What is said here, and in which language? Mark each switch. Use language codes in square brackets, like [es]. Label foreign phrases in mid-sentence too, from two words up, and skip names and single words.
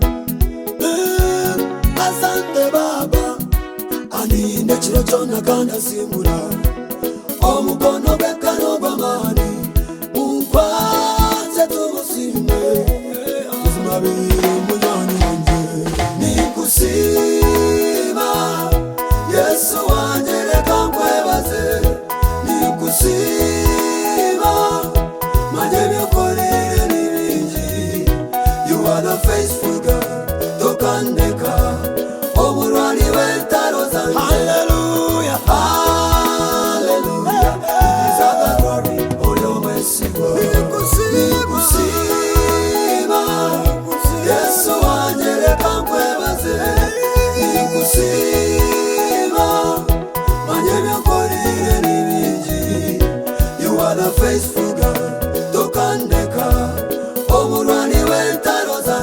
[nyo] Asante Baba andinde kiro kyona kandi asimbura omukono gw'ekkano gw'amaani mukwaze tumusimbe tuzimabire munywani wanje. Ninkusiima Yesu wanje leka nkwebaze. Ninkusiima manye byokolire ni bingi. [en] You are the faithful God [nyo] tokandeka omulwani w'entalo zange. [en] Hallelujah, hallelujah, deserve the glory, [nyo] oli omwesigwa. Ninkusiima Yesu wanje leka nkwebaze. Ninkusiima manye byokolire ni bingi. [en] You are the faithful God [nyo] tokandeka omulwani w'entalo zange.